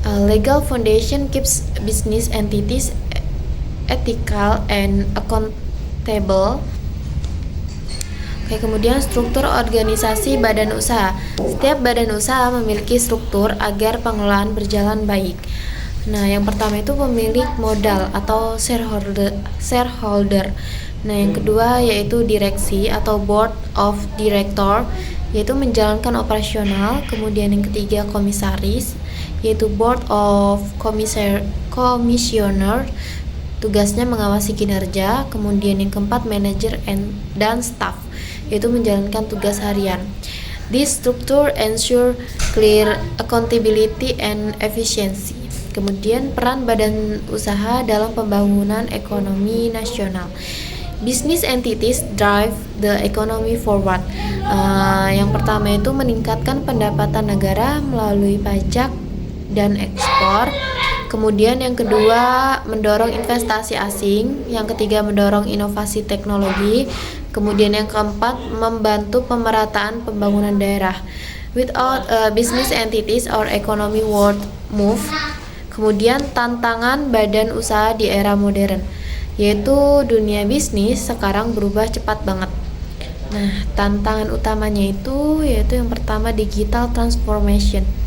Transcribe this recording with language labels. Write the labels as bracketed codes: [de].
[en] Legal foundation keeps business entities ethical and accountable. [id] Oke, kemudian struktur organisasi badan usaha. Setiap badan usaha memiliki struktur agar pengelolaan berjalan baik. Nah, yang pertama itu pemilik modal atau shareholder. Nah, yang kedua yaitu direksi atau [en] board of director, [id] yaitu menjalankan operasional. Kemudian yang ketiga komisaris, yaitu [en] board of commissioner, [id] tugasnya mengawasi kinerja. Kemudian yang keempat manajer dan staff, yaitu menjalankan tugas harian. [en] This structure ensure clear accountability and efficiency. [id] Kemudian peran badan usaha dalam pembangunan ekonomi nasional. [en] Business entities drive the economy forward. [id] Yang pertama itu meningkatkan pendapatan negara melalui pajak dan ekspor. Kemudian yang kedua mendorong investasi asing. Yang ketiga mendorong inovasi teknologi. Kemudian yang keempat membantu pemerataan pembangunan daerah. [en] Without business entities our economy won't move. [id] Kemudian tantangan badan usaha di era modern, yaitu dunia bisnis sekarang berubah cepat banget. Nah, tantangan utamanya itu yaitu yang pertama [en] digital transformation.